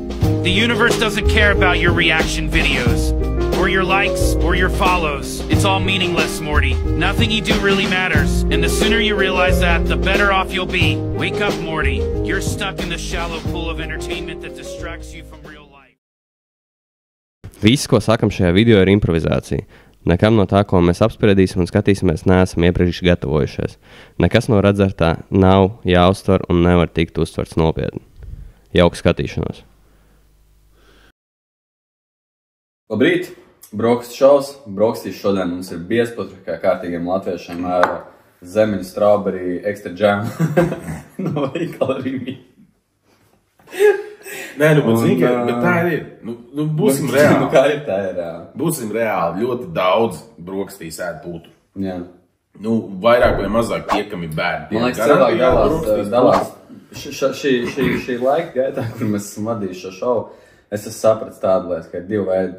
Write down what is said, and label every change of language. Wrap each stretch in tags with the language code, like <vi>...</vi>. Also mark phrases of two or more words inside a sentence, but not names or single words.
<en>The universe doesn't care about your reaction videos. Or your likes, or your follows. It's all meaningless, Morty. Nothing you do really matters. And the sooner you realize that, the better off you'll be. Wake up, Morty. You're stuck in the shallow pool of entertainment that distracts you from real life.</en> <lv>Viss, ko sakam šajā video, ir improvizācija. Nekam no tā, ko mēs apspriedīsim un skatīsimies, neesam iepriekš gatavojušies. Nekas no redzētā nav jāuztver un nevar tikt uztverts nopietni. Jauka skatīšanos. Labrīt! Brokstu šaus. Brokstīs šodien mums ir biezputri, kā kārtīgiem latviešiem ar zemeņu</lv> <en>strawberry extra jam</en> <lv>no veikala Rīmī. Nē, bet tā ir. Nu, būsim reāli. Nu, kā ir, tā ir reāli. Būsim reāli. Ļoti daudz brokastīs ēd putu. Jā. Nu, vairāk vai mazāk tie, kam ir bērni. Man liekas, cilvēki dalās. Šī laika gaitā, kur mēs esam vadījuši šo šovu, es esmu sapratis tādu lietu, ka ir divi veidi.</lv>